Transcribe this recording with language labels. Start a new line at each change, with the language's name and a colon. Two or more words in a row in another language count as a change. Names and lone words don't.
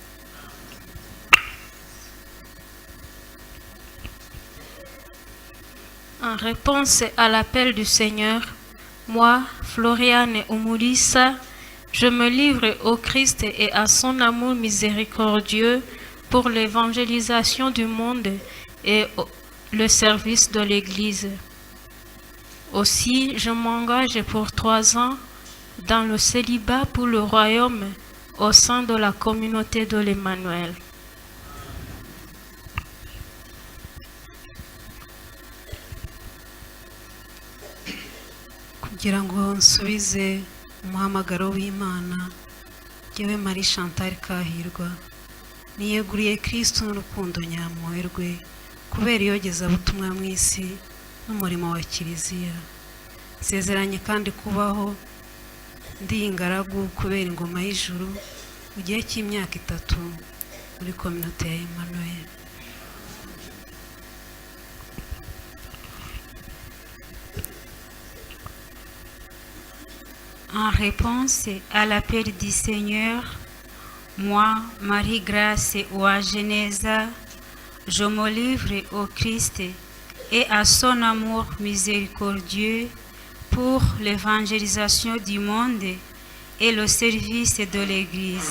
French: En réponse à l'appel du Seigneur, moi, Floriane Umulisa, je me livre au Christ et à son amour miséricordieux pour l'évangélisation du monde et le service de l'Église. Aussi, je m'engage pour 3 ans dans le célibat pour le royaume au sein de la communauté de l'Emmanuel.
Kinyarwanda: kugira ngo nsubize umuhamagaro w'Imana, jyewe Marie Chantal Kahirwa niyeguriye Kristo n'urukundo nyampuhwe rwe kubera iyogezabutumwa mu isi n'umurimo wa Kiliziya. Nsezeranye kandi kubaho ndi ingaragu kubera ingoma y'ijuru mu gihe cy'imyaka 3 muri communauté ya Emmanuel.
French: En réponse à l'appel du Seigneur, moi, Marie-Grâce Ouageneza, je me livre au Christ et à son amour miséricordieux pour l'évangélisation du monde et le service de l'Église.